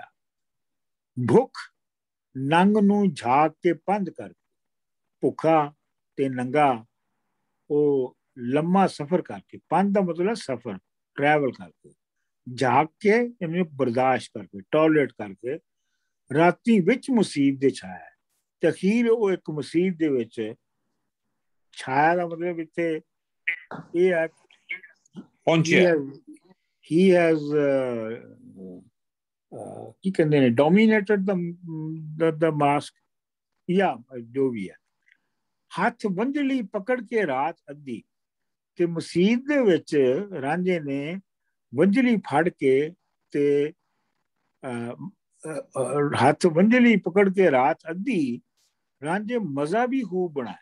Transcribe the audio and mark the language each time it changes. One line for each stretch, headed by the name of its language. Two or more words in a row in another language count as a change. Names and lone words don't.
Punjabi: ਭੁੱਖ ਨੰਗ ਨੂੰ ਝਾਕ ਕੇ ਪੰਧ ਕਰਕੇ, ਭੁੱਖਾ ਤੇ ਨੰਗਾ ਉਹ ਲੰਮਾ ਸਫ਼ਰ ਕਰਕੇ, ਪੰਧ ਦਾ ਮਤਲਬ ਸਫ਼ਰ, ਟਰੈਵਲ ਕਰਕੇ, ਝਾਕ ਕੇ ਇਹਨੂੰ ਬਰਦਾਸ਼ਤ ਕਰਕੇ, ਟੋਲਰੇਟ ਕਰਕੇ, ਰਾਤੀ ਵਿੱਚ ਮੁਸੀਬਤ ਦੇ ਛਾਇਆ। ਤੇ ਅਖੀਰ ਉਹ ਇੱਕ ਮੁਸੀਬਤ ਦੇ ਵਿੱਚ ਛਾਇਆ ਦਾ ਮਤਲਬ ਇੱਥੇ ਇਹ ਹੈ ਪਹੁੰਚਿਆ।
English: he has
Punjabi: ਕੀ ਕਹਿੰਦੇ ਨੇ,
English: dominated the mask,
Punjabi: ਜਾਂ ਜੋ ਵੀ ਹੈ। ਹੱਥ ਵੰਜਲੀ ਪਕੜ ਕੇ ਰਾਤ ਅੱਧੀ, ਤੇ ਮਸੀਤ ਦੇ ਵਿੱਚ ਰਾਂਝੇ ਨੇ ਵੰਜਲੀ ਫੜ ਕੇ ਤੇ ਹੱਥ ਵੰਜਲੀ ਪਕੜ ਕੇ ਰਾਤ ਅੱਧੀ, ਰਾਂਝੇ ਮਜ਼ਾ ਵੀ ਖੂਬ ਬਣਾਇਆ।